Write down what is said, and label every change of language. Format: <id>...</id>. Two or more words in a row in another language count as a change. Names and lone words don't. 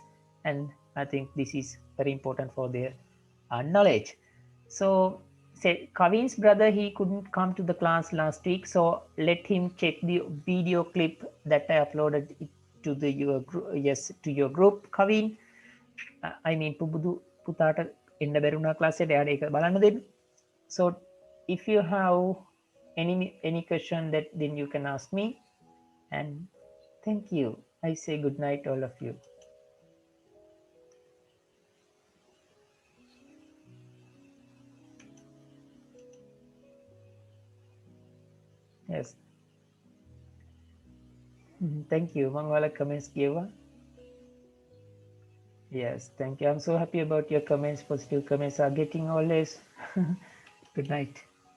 <en>And I think this is very important for their knowledge. So say Kavin's brother, he couldn't come to the class last week, so let him check the video clip that I uploaded it to the your to your group, Kavin. I mean</en> <si>පුබුදු පුතාට එන්න බැරුණා ක්ලාස් එකට එයාට ඒක බලන්න දෙන්න.</si> <en>So if you have any question, that then you can ask me. And thank you. I say good night all of you. Yes. Thank you.</en> <si>මම ඔයාලා comments කියවා.</si> <en>Yes, thank you. I'm so happy about your comments. Positive comments are getting always. Good night.</en>